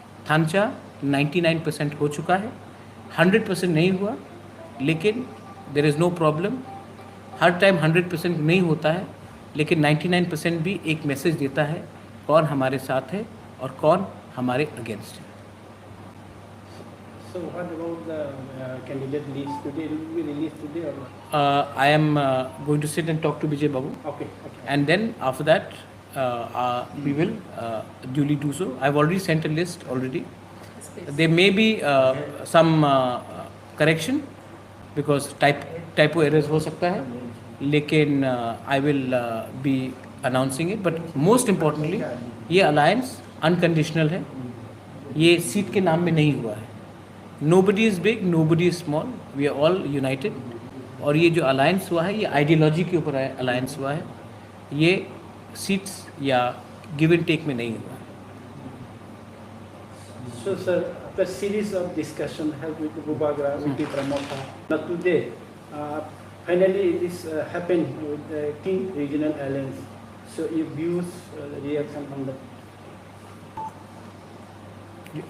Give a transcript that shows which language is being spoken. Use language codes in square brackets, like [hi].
[hi] थानचा 99% हो चुका है, 100% नहीं हुआ, लेकिन [en] there is no problem. [hi] हर time 100% नहीं होता है, लेकिन 99% भी एक मैसेज देता है कौन हमारे साथ है और कौन हमारे अगेंस्ट है। [en] So what about the candidate list today? It will be released today or not? I am going to sit and talk to Vijay Babu. Okay. And then after that, we will duly do so. I've already sent a list already. There may be some correction because typo errors [hi] हो सकता है, लेकिन [en] I will be announcing it. But most importantly, [hi] ये alliance unconditional है, ये seat के नाम में नहीं हुआ है। [en] Nobody is big, nobody is small. We are all united. [hi] और ये जो अलायंस हुआ है ये आइडियोलॉजी के ऊपर अलायंस हुआ है, ये सीट्स या गिव एंड टेक में नहीं हुआ है। [en] So sir, after series of discussion held with Bubagra, with Pramotha, now today, finally this happened with the King Regional Alliance. So your views, reaction on that?